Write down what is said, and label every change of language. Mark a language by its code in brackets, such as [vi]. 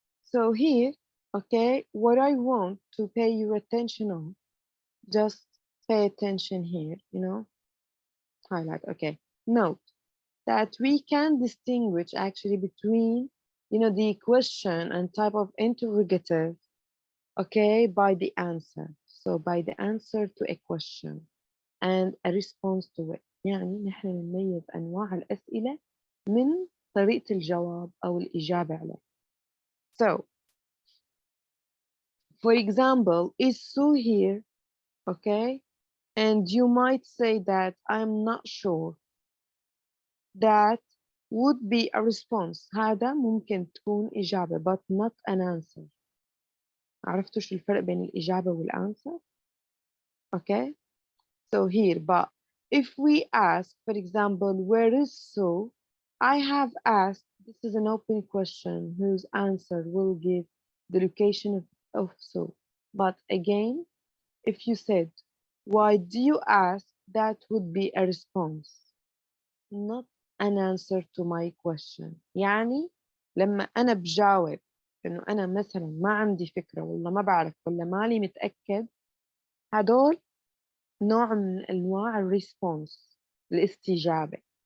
[en] So here, okay, what I want to pay your attention on, just pay attention here, highlight, okay. Note that we can distinguish actually between, the question and type of interrogative, okay, by the answer. So by the answer to a question and a response to it. [ar] يعني نحن نميز أنواع الأسئلة من طريقة الجواب أو الإجابة عليه. [en] So, for example, is Sue here? Okay, and you might say that I'm not sure that would be a response. [ar] هذا ممكن تكون إجابة [en] but not an answer. [ar] عرفتوا شو الفرق بين الإجابة والأنسر؟ Okay. [en] So here, but if we ask, for example, where is so? I have asked, this is an open question whose answer will give the location of so. But again, if you said, why do you ask? That would be a response, not an answer to my question. [ar] يعني لما أنا بجاوب إنه أنا مثلا ما عندي فكرة والله ما بعرف ولا مالي متأكد، هدول نوع من أنواع الريسبونس، الاستجابة.